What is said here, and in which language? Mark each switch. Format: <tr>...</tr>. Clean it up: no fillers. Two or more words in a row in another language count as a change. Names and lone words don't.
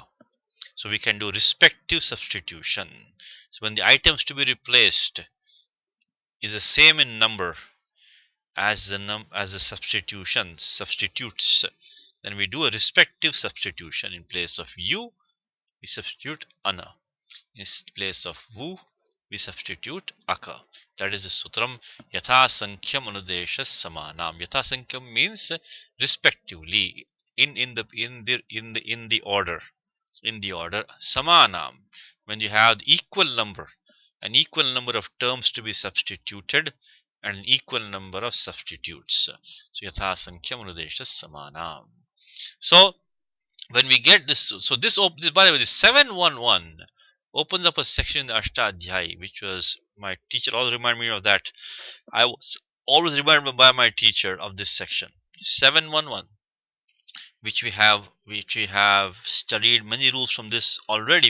<en>So we can do respective substitution. So when the items to be replaced is the same in number as the substitutes, then we do a respective substitution. In place of you, we substitute ana. In place of vu, we substitute aka. That is the</en> <sa>सूत्रम् यथा संख्यम् अनुदेशः समानाम्. यथा संख्यम्</sa> <en>means respectively in the order. In the order samanam, when you have the equal number, an equal number of terms to be substituted and an equal number of substitutes.</en> <sa>So यथा संख्यम् अनुदेशः समानाम्.</sa> <en>So when we get this, so this by the way, this 711 opens up a section in the Ashtadhyayi, which was my teacher always reminded me of that. I was always reminded by my teacher of this section 711, which we have studied many rules from this already.</en>